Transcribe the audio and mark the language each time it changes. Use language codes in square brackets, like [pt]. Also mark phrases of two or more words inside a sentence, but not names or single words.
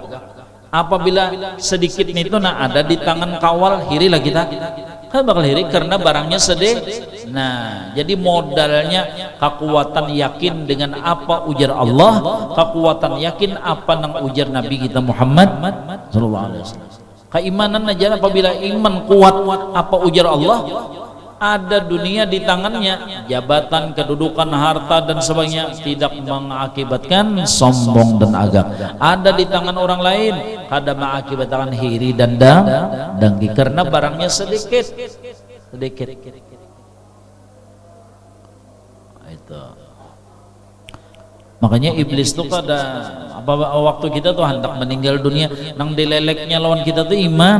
[bjn] Apabila sedikit itu nah ada di tangan kawal, hirilah kita. Kan bakal hiri karena barangnya sedih. Nah, jadi modalnya kekuatan yakin dengan apa ujar Allah, kekuatan yakin apa nang ujar Nabi kita Muhammad [ar] صلى الله عليه وسلم. [bjn] Keimanan aja apabila iman kuat apa ujar Allah, ada dunia di tangannya, jabatan, kedudukan, harta dan sebagainya tidak mengakibatkan sombong dan agak. Ada di tangan orang lain, kada mengakibatkan hiri dan dengki karena barangnya sedikit. Itu. Makanya iblis tuh kada waktu kita tuh hendak meninggal dunia, nang dileleknya lawan kita tuh iman.